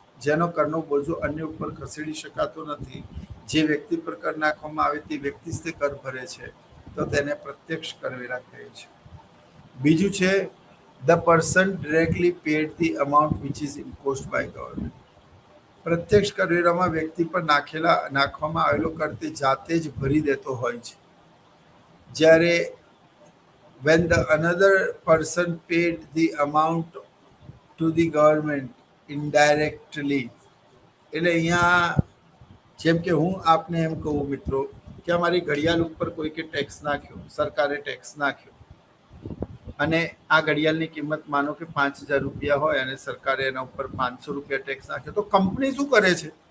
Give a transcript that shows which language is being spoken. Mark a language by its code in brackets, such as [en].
[gu] જેનો કરનો બોજો અન્ય ઉપર ખસેડી શકાતો નથી, જે વ્યક્તિ પર કર નાખવામાં આવે તે વ્યક્તિ જ તે કર ભરે છે, તો તેને પ્રત્યક્ષ કરવેરા કહે છે. બીજું છે [en] the person directly paid the amount which is imposed by government. [gu] પ્રત્યક્ષ કરવેરામાં વ્યક્તિ પર નાખવામાં આવેલો કર તે જાતે જ ભરી દેતો હોય છે. જ્યારે [en] when the another person paid the amount to the government indirectly, [gu] એટલે અહીંયા જેમ કે હું આપને એમ કહું મિત્રો કે અમારી ઘડિયાળ ઉપર કોઈકે ટેક્સ નાખ્યો, સરકારે ટેક્સ નાખ્યો અને આ ઘડિયાળની કિંમત માનો કે 5,000 રૂપિયા હોય અને સરકારે એના ઉપર 500 રૂપિયા ટેક્સ નાખ્યો, તો કંપની શું કરે છે?